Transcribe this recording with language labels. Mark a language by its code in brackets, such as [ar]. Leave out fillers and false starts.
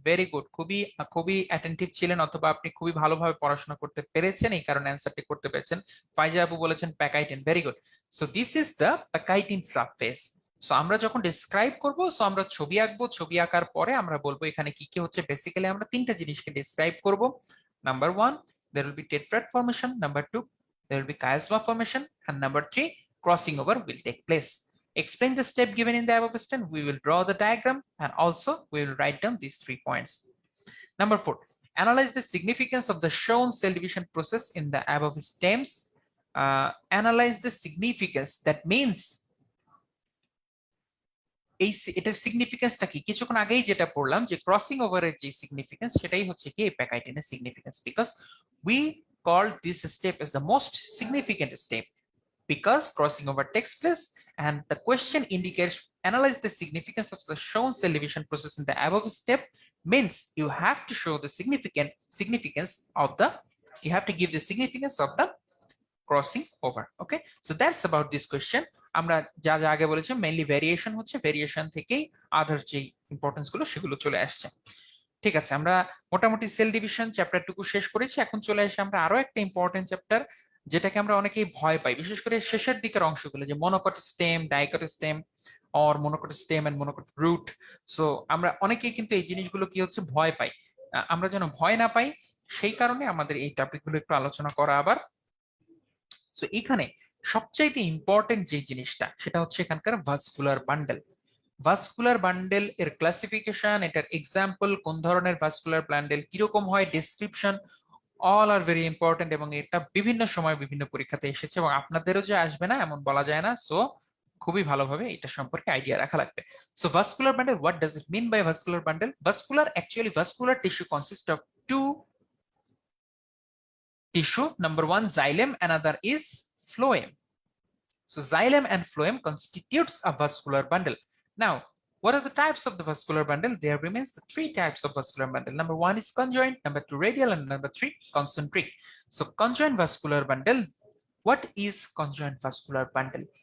[bn] Very good, খুবই attentive ছিলেন, অথবা আপনি খুবই ভালোভাবে পড়াশোনা করতে পেরেছেন, এই কারণে অ্যান্সারটি করতে পেরেছেন। ফাইজা আপু বলেছেন প্যাকাইটেন। [en] Very good, so this is the pachytene surface. [bn] So আমরা যখন ডিসক্রাইব করব, সো আমরা ছবি আঁকবো, ছবি আঁকার পরে আমরা বলবো এখানে কি কি হচ্ছে। বেসিক্যালি আমরা 3টা জিনিসকে ডিসক্রাইব করব। [en] Number 1, there will be tetrad formation. Number 2, there will be chiasma formation, and number 3, crossing over will take place. Explain the step given in the above stem. We will draw the diagram, and also we will write down these 3 points. Number 4, analyze the significance of the shown cell division process in the above stems. Analyze the significance, that means [bn] এটার সিগনিফিকেন্সটা কি? কিছুক্ষণ আগেই যেটা পড়লাম যে crossing ওভারের যে significance, সেটাই হচ্ছে কি এই প্যাকাইটিনের significance, because [en] we call this step as the most significant step, because crossing over takes place, and the question indicates analyze the significance of the shown cell division process in the above step, means you have to show the significance of the, you have to give the significance of the crossing over. Okay, so that's about this question. [bn] আমরা যা যা আগে বলেছি mainly variation হচ্ছে, variation থেকেই আদার যে importance গুলো সেগুলো চলে আসছে। ঠিক আছে, আমরা মোটামুটি সেল ডিভিশন চ্যাপ্টারটুকু শেষ করেছি। এখন চলে আসি আমরা আরো একটা ইম্পর্টেন্ট চ্যাপ্টার, যেটাকে আমরা অনেকেই ভয় পাই, বিশেষ করে শেষের দিকের অংশগুলো, যে monocot stem, dicot stem, or monocot stem and monocot root. So আমরা অনেকেই কিন্তু এই জিনিসগুলো কি হচ্ছে ভয় পাই। আমরা যেন ভয় না পাই সেই কারণে আমাদের এই টপিকগুলো একটু আলোচনা করা আবার। সো এখানে সবচাইতে ইম্পর্টেন্ট যে জিনিসটা সেটা হচ্ছে এখানকার ভাস্কুলার বান্ডেল। ভাস্কুলার বান্ডেল এর ক্লাসিফিকেশন, এটার এক্সাম্পল, কোন ধরনের ভাস্কুলার বান্ডেল কিরকম হয়, description, [en] all are very important, [bn] এবং এটা বিভিন্ন সময় বিভিন্ন পরীক্ষাতে এসেছে এবং আপনাদেরও যে আসবে না এমন বলা যায় না। সো খুবই ভালোভাবে এটা সম্পর্কে আইডিয়া রাখা লাগবে। So vascular bundle, [en] What does it mean by vascular bundle? Vascular, actually vascular tissue consist of two tissue. Number one, xylem, another is phloem. So xylem and phloem constitutes a vascular bundle. Now, what are the types of the vascular bundle? There remains the three types of vascular bundle. Number one is conjoined, number two radial, and number three concentric. So conjoined vascular bundle, what is conjoined vascular bundle?